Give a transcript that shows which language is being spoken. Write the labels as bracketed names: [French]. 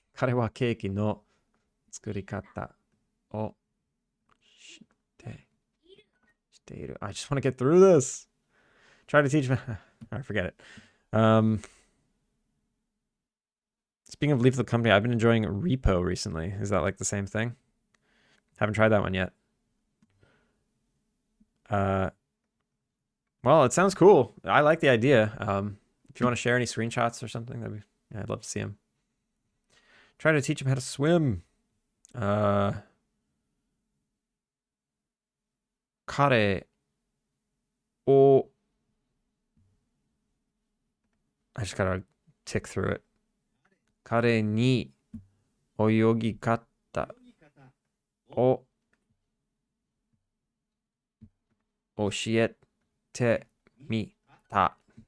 [Japanese] 彼はケーキの作り方を知っている。 [English] I just want to get through this. Try to teach me. I forget it. Speaking of Leave the Company, I've been enjoying Repo recently. Is that like the same thing? Haven't tried that one yet. Well, it sounds cool. I like the idea. If you want to share any screenshots or something, yeah, I'd love to see them. Try to teach him how to swim. 彼を I just gotta tick through it. [Japanese] 彼に泳ぎ方を教えてみた。